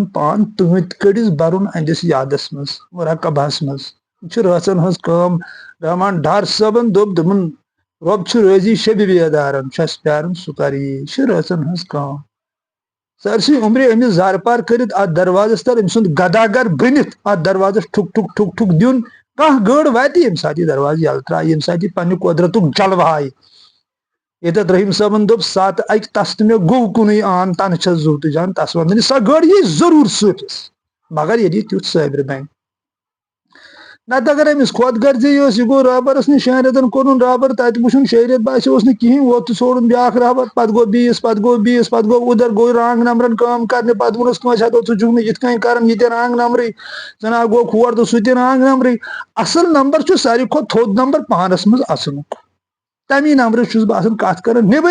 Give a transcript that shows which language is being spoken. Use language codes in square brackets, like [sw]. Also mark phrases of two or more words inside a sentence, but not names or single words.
[ks] پان تۭتۍ کٔڑِس برُن أہنٛدِس یادس منٛز مُراقبہس منٛز یہِ چھِ رٲژن ہٕنٛز کٲم رحمان ڈار صٲبن دوٚپُن رۄب چھُ رٲضی شبِ بیدارن چھُ اسہِ پیارُن سُہ کر یی یہِ چھِ رٲژن ہٕنٛز کٲم سٲرسٕے عمرِ أمِس زار پار کٔرِتھ اتھ دروازس تل أمۍ سُنٛد گداگر بٔنِتھ اتھ دروازس ٹھُک ٹھُک ٹھُک ٹھُک دیُن کانٛہہ گٔر واتہِ ییٚمہِ ساتہٕ یہِ دروازٕ یلہٕ ترایہِ ییٚمہِ ساتہٕ یہِ پننہِ قۄدرتُک جلوٕ ہایہِ ییٚتٮ۪تھ رحیٖم صٲبن دوٚپ ساتہٕ اکہِ تس تہٕ مےٚ گوٚو کُنُے آن تنہٕ چھس زُو تہٕ جان تس ونٛدنہِ سۄ گٔر یی ضروٗر سۭتِس مگر ییٚلہِ یہِ تیُتھ صٲبرِ بنہِ نت اگر امس خود غرضی یہ گو رابرس نش 6 رٮ۪تن کورن رابر تت وچھن 6 رٮ۪تھ باسیوس نہٕ کہین ووت سوڑن بیاکھ رابر پتہ گو 20 پتہ گو 20 پتہ گو ادھر گو [en] wrong numbern [ks] کٲم کرنہِ پتہ ووٚنُس کٲنٛسہِ ہتو ژٕ چھُکھ نہٕ یِتھ کٔنۍ کران یہِ تہِ [en] wrong numbere [ks] جناب گو کھور تہٕ سُہ تہِ [en] wrong numbere [ks] اصل نمبر چھُ ساروی کھۄتہٕ تھوٚد نمبر پانس منٛز اژنُک تمی نمبرس چھُس بہٕ آسان کتھ کران نیبر